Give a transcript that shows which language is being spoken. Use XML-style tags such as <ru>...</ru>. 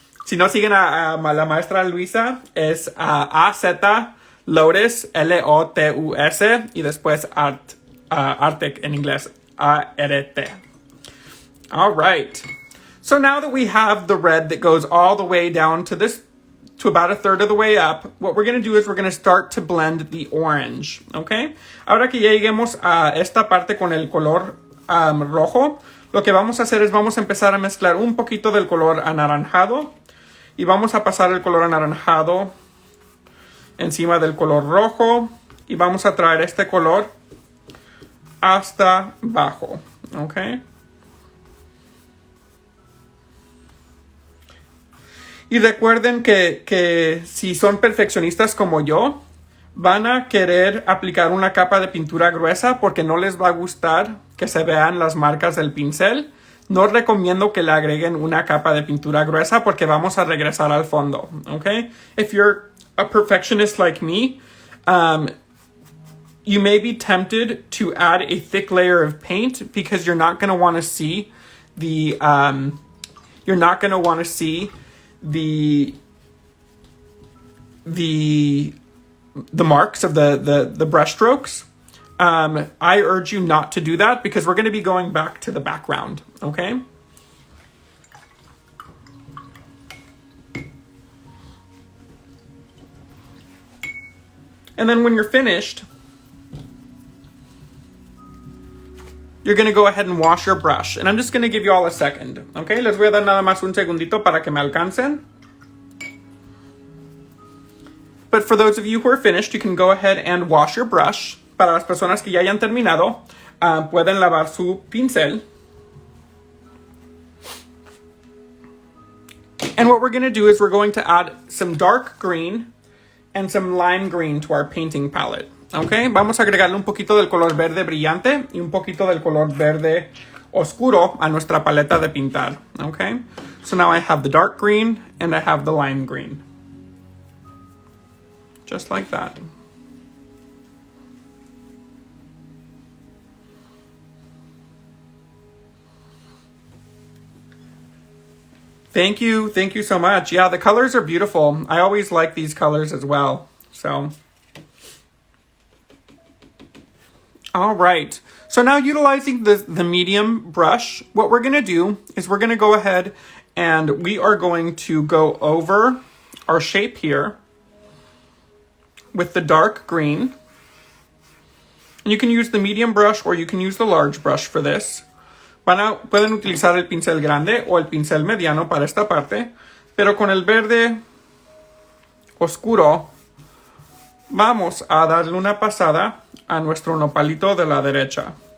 <es>Si no siguen a la maestra Luisa, es AZ Lotus, Lotus, y después Art, Artec en inglés, ART.</es> <en>All right. So now that we have the red that goes all the way down to this, to about a third of the way up, what we're going to do is we're going to start to blend the orange, okay?</en> <es>Ahora que ya lleguemos a esta parte con el color rojo, lo que vamos a hacer es vamos a empezar a mezclar un poquito del color anaranjado y vamos a pasar el color anaranjado encima del color rojo y vamos a traer este color hasta abajo, okay? Y recuerden que si son perfeccionistas como yo, van a querer aplicar una capa de pintura gruesa porque no les va a gustar que se vean las marcas del pincel. No recomiendo que le agreguen una capa de pintura gruesa porque vamos a regresar al fondo, okay?</es> <en>If you're a perfectionist like me, you may be tempted to add a thick layer of paint because you're not going to want to see the marks of the brush strokes. I urge you not to do that because we're going to be going back to the background, okay? And then when you're finished, you're going to go ahead and wash your brush. And I'm just going to give you all a second, okay?</en> <es>Les voy a dar nada más un segundito para que me alcancen.</es> <en>But for those of you who are finished, you can go ahead and wash your brush.</en> <es>Para las personas que ya hayan terminado, pueden lavar su pincel.</es> <en>And what we're going to do is we're going to add some dark green and some lime green to our painting palette.</en> <es>Okay, vamos a agregarle un poquito del color verde brillante y un poquito del color verde oscuro a nuestra paleta de pintar.</es> <en>Okay, so now I have the dark green and I have the lime green. Just like that. Thank you so much. Yeah, the colors are beautiful. I always like these colors as well. So, all right. So now utilizing the medium brush, what we're going to do is we're going to go ahead and we are going to go over our shape here with the dark green. And you can use the medium brush or you can use the large brush for this.</en> <es>Pueden utilizar el pincel grande o el pincel mediano para esta parte, pero con el verde oscuro vamos a darle una pasada a nuestro nopalito de la derecha.</es>